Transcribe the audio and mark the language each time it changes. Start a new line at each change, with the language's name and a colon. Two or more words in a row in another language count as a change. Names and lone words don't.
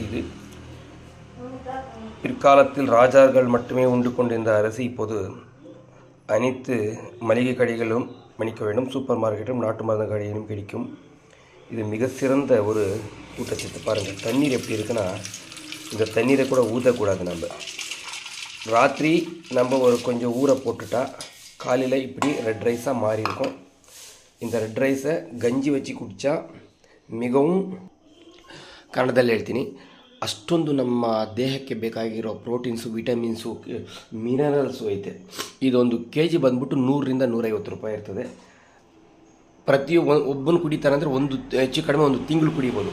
Tamil: இது பிற்காலத்தில் ராஜாக்கள் மட்டுமே உண்டு கொண்டிருந்த அரிசி இப்போது அனைத்து மளிகை கடைகளும் மன்னிக்க வேண்டும், சூப்பர் மார்க்கெட்டும் நாட்டு மருந்து கடையிலும் கிடைக்கும். இது மிக சிறந்த ஒரு ஊட்டச்சத்து. பாருங்கள், தண்ணீர் எப்படி இருக்குன்னா, இந்த தண்ணீரை கூட ஊற்றக்கூடாது. ராத்திரி நம்ம ஒரு கொஞ்சம் ஊற போட்டுட்டா காலையில் இப்படி ரெட் ரைஸாக மாறி இருக்கும். இந்த ரெட் ரைஸை கஞ்சி வச்சி குடிச்சா மிகவும்
Kannada: ಕನ್ನಡದಲ್ಲಿ ಹೇಳ್ತೀನಿ, ಅಷ್ಟೊಂದು ನಮ್ಮ ದೇಹಕ್ಕೆ ಬೇಕಾಗಿರೋ ಪ್ರೋಟೀನ್ಸು, ವಿಟಮಿನ್ಸು, ಮಿನರಲ್ಸು ಐತೆ. ಇದೊಂದು ಕೆಜಿ ಬಂದ್ಬಿಟ್ಟು 100ರಿಂದ 150 ರೂಪಾಯಿ ಇರ್ತದೆ. ಒಬ್ಬನು ಕುಡಿತಾರಂದರೆ ಹೆಚ್ಚು ಕಡಿಮೆ ಒಂದು ತಿಂಗಳು ಕುಡಿಬೋದು.